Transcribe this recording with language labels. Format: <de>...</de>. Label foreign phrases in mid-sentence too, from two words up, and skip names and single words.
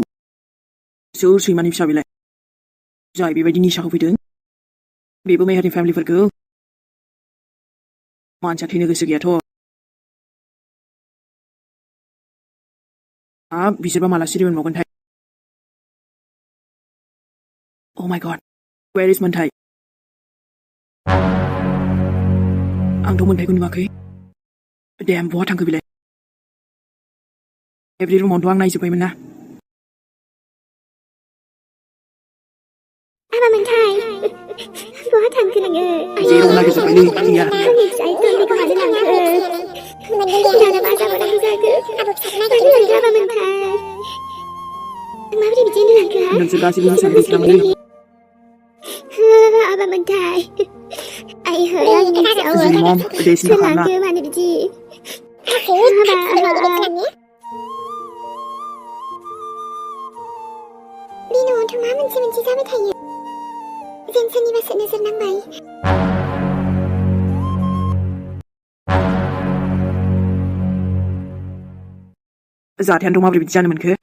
<brx>सोर सैमानि फिसा बेलाय जाय बेबायदि निसा होफैदों बेबो मेहेरनि फेमिलिफोरखौ मानसिया थैनो गोसो गैयाथ' बिसोरबा माला सिरि मोनबावगोनथाय</brx> <en>Oh my god, where is</en> <brx>मोन्थाय आंथ' मोन्थायखौ नुवाखै देम बहा थांखो बिलाय एभ्रि रुमावथ' आं नायजोब्बायमोन ना आबा मोनथाय बहा थांखो नोङो जेराव नागिरजोब्बायलै गैया आंनि फिसायखौ मानो लांखो दाना मा जाबावनांगौ जाखो मानो लांखो आबा मोनथाय माबोरै बिदि लांखो नोंसोर गासैबो मोसानो गैस्रामोनलै आबा मोनथाय आइहो आंनि फिसाखौ</brx> <en>Zuri mom, there's no</en> <brx>सोर</brx> <en>harm</en> <brx>लांखो मानो बिदि बे न'आवथ' मा मोनसे जाबाय थायो जों सोरनिबासो नोजोर नांबाय जाथायानोथ' माबोरै बिदि जानो मोनखो</brx>